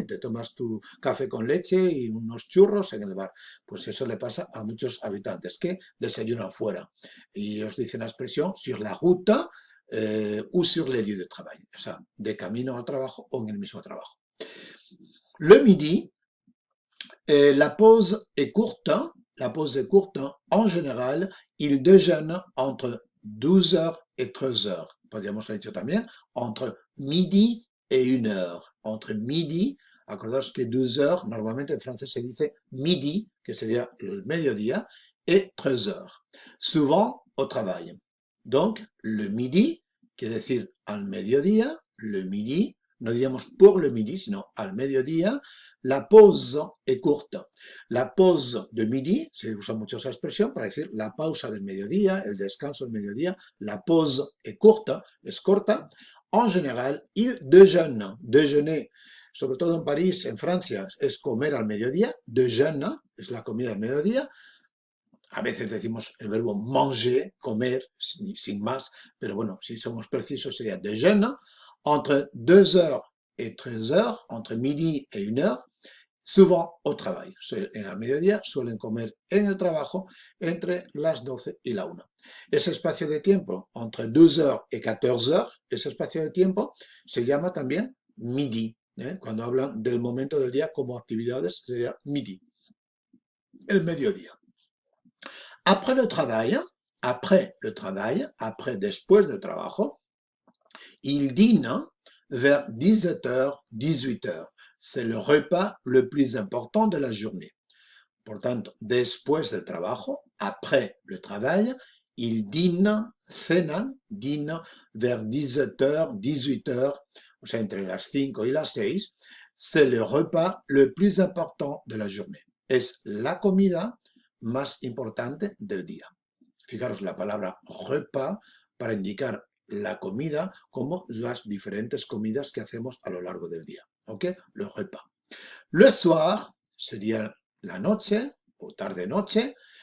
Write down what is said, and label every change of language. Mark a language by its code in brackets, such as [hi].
[es] Y te tomas tu café con leche y unos churros en el bar. Pues eso le pasa a muchos habitantes que desayunan fuera. Y os dicen la expresión [fr] sur la ruta ou sur les lieux de travail. [es] O sea, de camino al trabajo o en el mismo trabajo. [fr] Le midi, Et la pause est courte, hein. La pause est courte. Hein. En général, ils déjeunent entre 12 heures et 13 heures. [es] Podríamos haber dicho también [fr] entre midi et 1 heure. [es] Entre midi, acordaos que 12 heures, normalmente en francés se dice midi, que sería el mediodía, [fr] et 13 heures. Souvent au travail. Donc, le midi, [es] quiere decir al mediodía, le midi, no diríamos [fr] pour le midi, [es] sino al mediodía. [fr] La pause est courte. La pause de midi, [es] se usa mucho esa expresión para decir la pausa del mediodía, el descanso del mediodía. [fr] La pause est courte, [es] es corta. [fr] En général, ils déjeunent. [es] Déjeuner, sobre todo en París, en Francia, es comer al mediodía. Déjeune, es la comida al mediodía. A veces decimos el verbo manger, comer, sin más, pero bueno, si somos precisos sería déjeune. [fr] Entre 2 heures et 13 heures, entre midi et 1 heure, souvent au travail. [es] En el mediodía suelen comer en el trabajo entre las 12 y la 1. Ese espacio de tiempo, [fr] entre 2 heures et 14 heures, [es] ese espacio de tiempo se llama también midi. Cuando hablan del momento del día como actividades, sería midi, el mediodía. [fr] Après le travail, après [es] después del trabajo, [fr] il dîne vers 17h, 18h. C'est le repas le plus important de la journée. [es] Por tanto, después del trabajo, [fr] après le travail, il dîne, [es] cenan, [fr] dîne vers 17h, 18h, [es] o sea, entre las 5 y las 6. [fr] C'est le repas le plus important de la journée. [es] Es la comida más importante del día. Fijaros la palabra repas para indicar la comida como las diferentes comidas que hacemos a lo largo del día. ¿Ok? Le repas. Le soir sería la noche o tarde-noche.